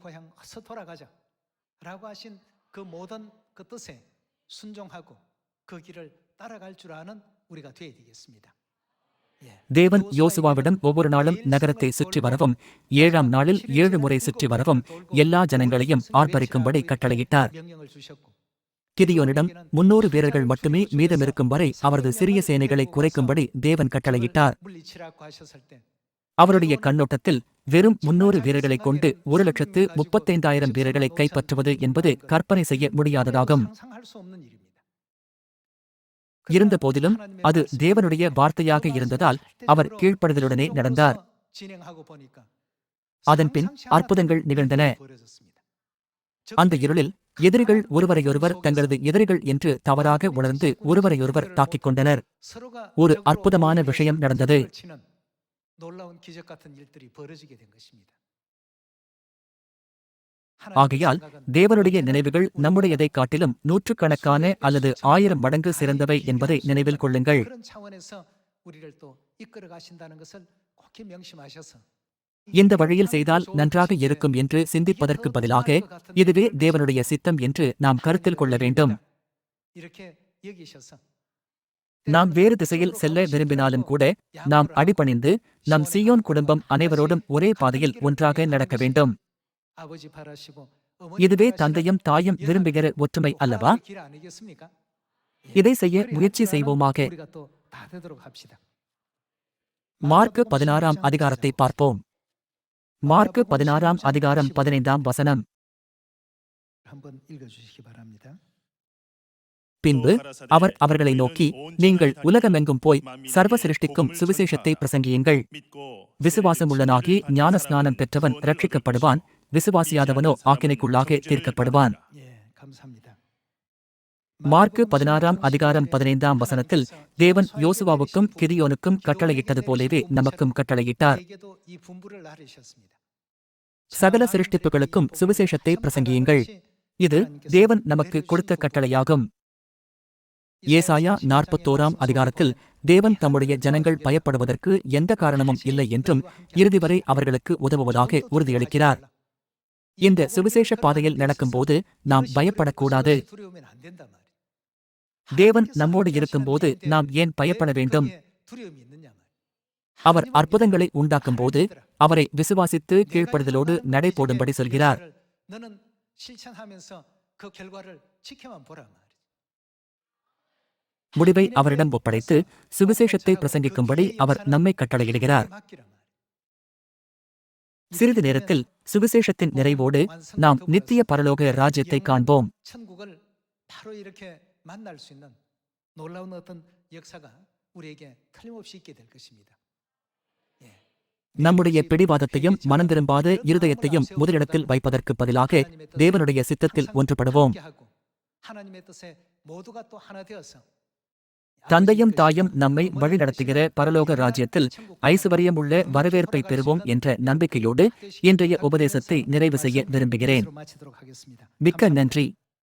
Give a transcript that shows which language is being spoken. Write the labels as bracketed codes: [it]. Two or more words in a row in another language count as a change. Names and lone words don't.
[ta] தேவன் யோசுவாவிடம் ஒவ்வொரு நாளும் நகரத்தை சுற்றி வரவும் 7ஆம் நாளில் 7 முறை சுற்றி வரவும் எல்லா ஜனங்களையும் ஆர்ப்பரிக்கும்படி கட்டளையிட்டார். கிதியோனிடம் 300 வீரர்கள் மட்டுமே மீதமிருக்கும் வரை அவரது சிறிய சேனைகளை குறைக்கும்படி தேவன் கட்டளையிட்டார். [ko] 물리치라고 하셨을 때 [ta] அவருடைய கண்ணோட்டத்தில் வெறும் 300 வீரர்களைக் கொண்டு 1,35,000 வீரர்களை கைப்பற்றுவது என்பது கற்பனை செய்ய முடியாததாகும். [ko] 상상할 수 없는 일입니다. [ta] இருந்தபோதிலும் அது தேவனுடைய வார்த்தையாக இருந்ததால் அவர் கீழ்ப்படிதலுடனே நடந்தார். [ko] 진행하고 보니까 [ta] அதன்பின் அற்புதங்கள் நிகழ்ந்தன. [ko] 벌어졌습니다. [ta] அந்த இருளில் எதிரிகள் ஒருவரையொருவர் தங்களது எதிரிகள் என்று தவறாக உணர்ந்து ஒருவரையொருவர் தாக்கிக் கொண்டனர். [ko] 서로가 [ta] ஒரு [ko] 적으로 [ta] அற்புதமான விஷயம் நடந்தது. [ko] 치는 놀라운 기적 같은 일들이 벌어지게 된 것입니다. [ta] ஆகையால் தேவனுடைய நினைவுகள் நம்முடையதைக் காட்டிலும் நூற்றுக்கணக்கான அல்லது 1000 மடங்கு சிறந்தவை என்பதை நினைவில் கொள்ளுங்கள். [ko] 그런 차원에서 우리를 또 이끌어 가신다는 것을 꼭 명심하셔서 [ta] இந்த வழியில் செய்தால் நன்றாக இருக்கும் என்று சிந்திப்பதற்கு பதிலாக இதுவே தேவனுடைய சித்தம் என்று நாம் கருத்தில் கொள்ள வேண்டும். [ko] 이렇게 여기셔서 [ta] நாம் வேறு திசையில் செல்ல விரும்பினாலும் கூட நாம் அடிபணிந்து நம் சீயோன் குடும்பம் அனைவரோடும் ஒரே பாதையில் ஒன்றாக நடக்க வேண்டும். [ko] 아버지 바라시고 [ta] இதுவே தந்தையும் தாயும் விரும்புகிற ஒற்றுமை அல்லவா? [ko] 길 아니겠습니까? [ta] இதை செய்ய முயற்சி செய்வோமாக. [ko] 우리가 또 다 되도록 합시다. [ta] மார்க்கு 16ஆம் அதிகாரத்தை பார்ப்போம். மார்க்கு 16ஆம் அதிகாரம் 15ஆம் வசனம். [ko] 한번 읽어 주시기 바랍니다. [ta] பின்பு அவர் அவர்களை நோக்கி, நீங்கள் உலகமெங்கும் போய் சர்வ சிருஷ்டிக்கும் சுவிசேஷத்தை பிரசங்கியுங்கள். விசுவாசமுள்ளனாகி ஞான ஸ்நானம் பெற்றவன் ரட்சிக்கப்படுவான், விசுவாசியாதவனோ ஆக்கினைக்குள்ளாக தீர்க்கப்படுவான். [ko] 예, 감사합니다. [ta] மார்க்கு 16ஆம் அதிகாரம் 15ஆம் வசனத்தில் தேவன் யோசுவாவுக்கும் கிதியோனுக்கும் கட்டளையிட்டது போலவே நமக்கும் கட்டளையிட்டார். [ko] 에게도 이 분부를 나르셨습니다. [ta] சகல சிருஷ்டிப்புகளுக்கும் சுவிசேஷத்தை பிரசங்கியுங்கள். இது தேவன் நமக்கு கொடுத்த கட்டளையாகும். ஏசாயா 41ஆம் அதிகாரத்தில் தேவன் தம்முடைய ஜனங்கள் பயப்படுவதற்கு எந்த காரணமும் இல்லை என்றும் இறுதிவரை அவர்களுக்கு உதவுவதாக உறுதியளிக்கிறார். இந்த சுவிசேஷ பாதையில் நடக்கும்போது நாம் பயப்படக்கூடாது. [ko] 두려우면 안 된단 말이에요. [ta] தேவன் நம்மோடு இருக்கும்போது நாம் ஏன் பயப்பட வேண்டும்? [ko] 거기에 두려움이 있느냐 말이에요. [ta] அவர் அற்புதங்களை உண்டாக்கும்போது அவரை விசுவாசித்து கீழ்ப்படுதலோடு நடை போடும்படி சொல்கிறார். [ko] 너는 실천하면서 그 결과를 지켜만 보라 말이에요. [ta] முடிவை அவரிடம் ஒப்படைத்து சுவிசேஷத்தை பிரசங்கிக்கும்படி அவர் நம்மை கட்டளையிடுகிறார். [ko] 맡기란 말이에요. [ta] சிறிது நேரத்தில் சுவிசேஷத்தின் நிறைவோடு நாம் நித்திய பரலோக ராஜ்யத்தை காண்போம். [ko] 천국을 바로 이렇게 만날 수 있는 놀라운 어떤 역사가 우리에게 틀림없이 있게 될 것입니다. [ta] நம்முடைய பிடிவாதத்தையும் மனம் திரும்பாத இருதயத்தையும் முதலிடத்தில் வைப்பதற்கு பதிலாக தேவனுடைய சித்தத்தில் ஒன்றுபடுவோம். [ko] 하나님의 뜻에 모두가 또 하나 되어서 [ta] தந்தையும் தாயும் நம்மை வழிநடத்துகிற பரலோக ராஜ்யத்தில் ஐசுவரியமுள்ள வரவேற்பை பெறுவோம் என்ற நம்பிக்கையோடு இன்றைய உபதேசத்தை நிறைவு செய்ய விரும்புகிறேன். [ko] 마치도록 하겠습니다. [ta] மிக்க நன்றி.